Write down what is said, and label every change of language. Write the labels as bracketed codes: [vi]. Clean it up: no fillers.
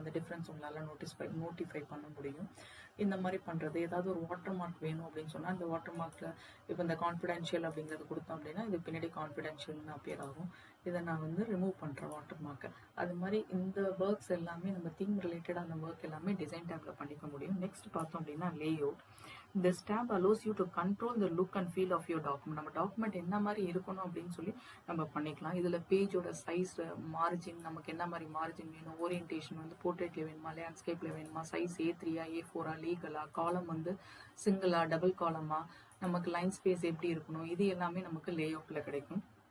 [ta] அந்த டிஃப்ரென்ஸ் உங்களால் நோட்டிஃபை பண்ண முடியும். இந்த மாதிரி பண்ணுறது. ஏதாவது ஒரு வாட்டர் மார்க் வேணும் அப்படின்னு சொன்னால் அந்த வாட்டர் மார்க்கில் இப்போ இந்த கான்ஃபிடென்ஷியல் அப்படிங்கிறது கொடுத்தோம் அப்படின்னா இது பின்னாடி கான்ஃபிடென்ஷியல்னு அப்பியர் ஆகும். இதை நான் வந்து ரிமூவ் பண்ணுறேன் வாட்டர் மார்க்கை. அது மாதிரி இந்த ஒர்க்ஸ் எல்லாமே நம்ம தீம் ரிலேட்டடான ஒர்க் எல்லாமே டிசைன் டேப்பில் பண்ணிக்க முடியும். நெக்ஸ்ட் பார்த்தோம் அப்படின்னா layout. [en] This tab allows you to control the look and feel of your document. [ta] நம்ம டாக்குமெண்ட் என்ன மாதிரி இருக்கணும் அப்படின்னு சொல்லி நம்ம பண்ணிக்கலாம். இதில் பேஜோட சைஸ், மார்ஜின், நமக்கு என்ன மாதிரி மார்ஜின் வேணும், ஓரியன்டேஷன் வந்து போர்ட்ரேட்ல வேணுமா, லேண்ட்ஸ்கேப்ல வேணுமா, சைஸ் A3, A4, லீகலா, காலம் வந்து சிங்கிளா, டபுள் காலமா, நமக்கு லைன் ஸ்பேஸ் எப்படி இருக்கணும், இது எல்லாமே நமக்கு லேஅவுட்ல கிடைக்கும்.